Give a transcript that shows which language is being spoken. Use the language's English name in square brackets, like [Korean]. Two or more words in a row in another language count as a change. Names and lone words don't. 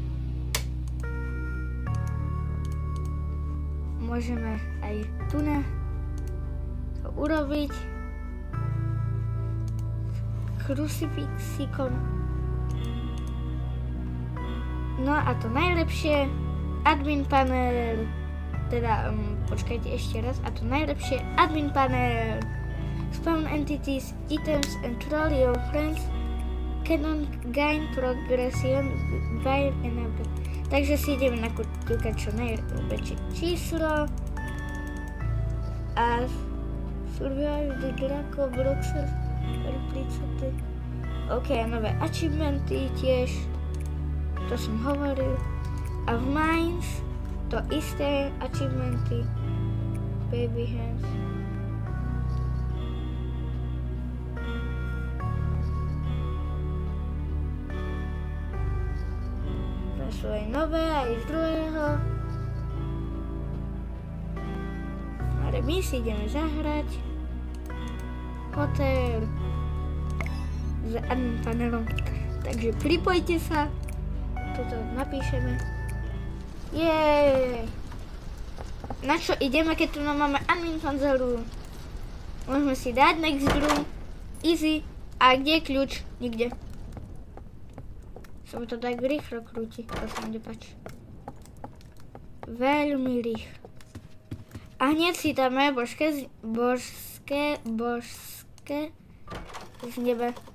[Slovak] Môžeme aj tu na to urobiť krucifixikom. No a to najlepšie, [English] admin panel, [Slovak] teda počkajte ešte raz, a to najlepšie [English] admin panel, spawn entities, items and troll your friends, cannot gain progression while enabled. [Slovak] Takže si ideme nakúkať čo najväčšie číslo a [English] survive the Draco Broxer replicity. [Slovak] OK, nové achievementy tiež, to som hovoril. A v Mines to isté achievementy, baby hands. Sú aj nové, aj z druhého. Ale my si ideme zahrať hotel s admin panelom. Takže pripojte sa. Toto napíšeme. Jej! Na čo ideme, keď tu máme admin panelu? Môžeme si dať [English] next room. [Slovak] Easy. A kde je kľúč? Nikde. Sa mi to tak rýchlo krúti, to sa mi nepáči. Veľmi rýchlo. A hneď si dáme božské z nebe.